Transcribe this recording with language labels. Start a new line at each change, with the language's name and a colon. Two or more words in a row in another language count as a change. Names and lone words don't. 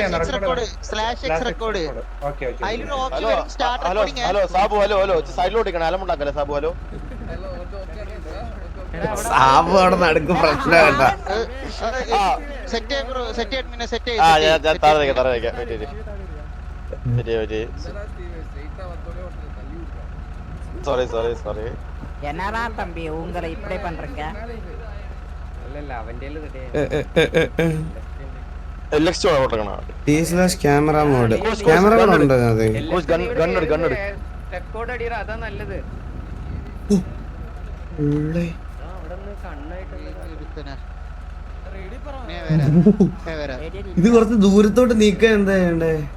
Malayalam: സാബു അവിടെ നടുക്ക് പ്രശ്നം കേട്ടാ.
Tamil: സോറി என்னடா தம்பி உங்களை இப்படி பண்றீங்க?
English: camera mode
Malayalam: ഉണ്ട്. അതെ അതാ നല്ലത്. ഇത് കുറച്ച് ദൂരത്തോട്ട് നീക്കാൻ എന്താ ചെയ്യണ്ടേ?